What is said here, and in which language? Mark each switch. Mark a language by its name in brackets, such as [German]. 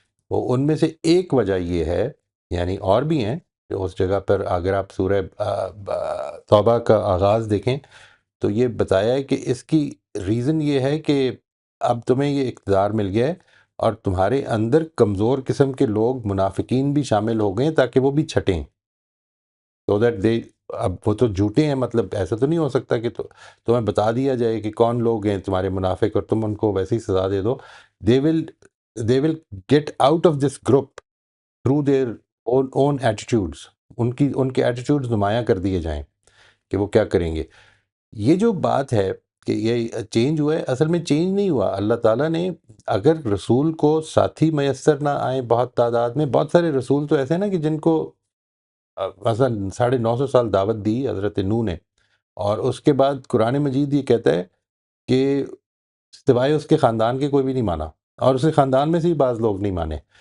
[Urdu] وہ ان میں سے ایک وجہ یہ ہے، یعنی اور بھی ہیں جو اس جگہ پر اگر آپ سورہ توبہ کا آغاز دیکھیں تو یہ بتایا ہے کہ اس کی ریزن یہ ہے کہ اب تمہیں یہ اقتدار مل گیا ہے اور تمہارے اندر کمزور قسم کے لوگ منافقین بھی شامل ہو گئے ہیں تاکہ وہ بھی چھٹیں. [English] so that they, [Urdu] اب وہ تو جھوٹے ہیں، مطلب ایسا تو نہیں ہو سکتا کہ تمہیں بتا دیا جائے کہ کون لوگ ہیں تمہارے منافق اور تم ان کو ویسے ہی سزا دے دو. [English] They will they will get out of this group through their own attitudes. [Urdu] ان کے ایٹیٹیوڈز نمایاں کر دیے جائیں کہ وہ کیا کریں گے. یہ جو بات ہے کہ یہ چینج ہوا ہے، اصل میں چینج نہیں ہوا. اللہ تعالیٰ نے اگر رسول کو ساتھی میسر نہ آئیں بہت تعداد میں، بہت سارے رسول تو ایسے ہیں نا کہ جن کو مثلا 950 سال دعوت دی حضرت نوح نے، اور اس کے بعد قرآن مجید یہ کہتا ہے کہ سوائے اس کے خاندان کے کوئی بھی نہیں مانا، اور اس کے خاندان میں سے ہی بعض لوگ نہیں مانے.